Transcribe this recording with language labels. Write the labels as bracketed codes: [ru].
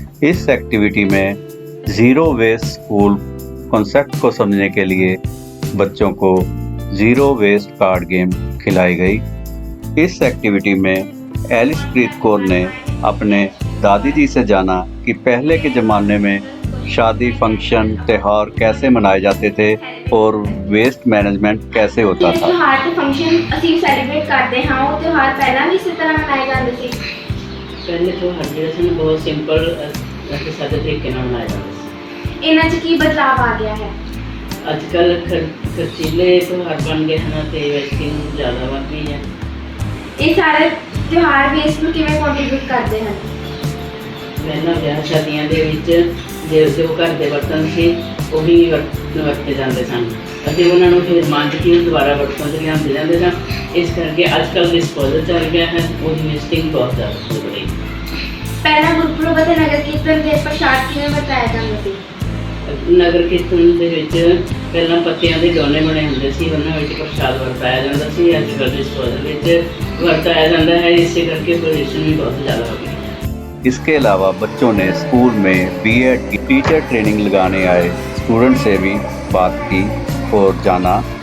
[hi] इस एक्टिविटी में zero waste school concept को समझने के लिए बच्चों को ज़ीरो वेस्ट कार्ड गेम खिलाई गई। इस एक्टिविटी में एलिशप्रीत कौर ने अपने दादी जी से जाना कि पहले के ज़माने में शादी, फंक्शन, त्यौहार कैसे मनाए जाते थे और वेस्ट मैनेजमेंट कैसे होता था। [pa] त्यौहार ते फंक्शन ਅਸੀਂ ਸੈਲੀਬ੍ਰੇਟ ਕਰਦੇ ਹਾਂ, ਉਹ ਤਿਉਹਾਰ ਪਹਿਲਾਂ ਵੀ ਇਸੇ ਤਰ੍ਹਾਂ ਮਨਾਏ ਜਾਂਦੇ ਸੀ। ਪਹਿਲੇ ਤਿਉਹਾਰ ਜਿਹੜੇ ਸਨ ਬਹੁਤ ਸਿੰਪਲ ਅਤੇ ਸਾਦੇ ਤਰੀਕੇ ਨਾਲ ਮਨਾਏ ਜਾਂਦੇ ਸੀ। ਇਹਨਾਂ 'ਚ ਕੀ ਬਦਲਾਅ ਆ ਗਿਆ ਹੈ? ਅੱਜ ਕੱਲ੍ਹ ਖਰਚੀਲੇ ਤਿਉਹਾਰ ਬਣ ਗਏ ਹਨ ਅਤੇ ਵੇਸਟਿੰਗ ਜ਼ਿਆਦਾ ਵੱਧ ਗਈ ਹੈ। ਇਹ ਸਾਰੇ ਤਿਉਹਾਰ ਵੇਸਟ ਨੂੰ ਕਿਵੇਂ ਕੰਟਰੀਬਿਊਟ ਕਰਦੇ ਹਨ? ਪਹਿਲਾਂ ਵਿਆਹ ਸ਼ਾਦੀਆਂ ਦੇ ਵਿੱਚ ਜੋ ਘਰ ਦੇ ਬਰਤਨ ਸੀ ਉਹੀ ਵਰਤੇ ਜਾਂਦੇ ਸਨ ਅਤੇ ਉਹਨਾਂ ਨੂੰ ਫਿਰ ਮਾਂਜ ਕੇ ਦੁਬਾਰਾ ਵਰਤੋਂ 'ਚ ਲਿਆਉਂਦੇ ਜਾਂਦੇ ਸਨ। ਇਸ ਕਰਕੇ ਅੱਜ ਕੱਲ੍ਹ ਡਿਸਪੋਜ਼ਲ ਚੱਲ ਗਿਆ ਹੈ, ਉਹਦੀ ਵੇਸਟਿੰਗ ਬਹੁਤ ਜ਼ਿਆਦਾ ਹੋ ਗਈ। ਪਹਿਲਾਂ ਗੁਰਪੁਰਬ ਅਤੇ ਨਗਰ ਕੀਰਤਨ ਦੇ ਪ੍ਰਸ਼ਾਦ ਕਿਵੇਂ ਵਰਤਾਇਆ ਜਾਂਦਾ ਸੀ? ਨਗਰ ਕੀਰਤਨ ਦੇ ਵਿੱਚ ਪਹਿਲਾਂ ਪੱਤਿਆਂ ਦੇ ਦੋਨੇ ਬਣੇ ਹੁੰਦੇ ਸੀ, ਉਹਨਾਂ ਵਿੱਚ ਪ੍ਰਸ਼ਾਦ ਵਰਤਾਇਆ ਜਾਂਦਾ ਸੀ। ਅੱਜ ਕੱਲ੍ਹ ਡਿਸਪੋਜ਼ਲ ਵਿੱਚ ਵਰਤਾਇਆ ਜਾਂਦਾ [hi] है, इससे करके पोल्यूशन भी बहुत ज़्यादा हो गई। इसके अलावा बच्चों ने स्कूल में बीएड की टीचर ट्रेनिंग लगाने आए स्टूडेंट से भी बात की और जाना।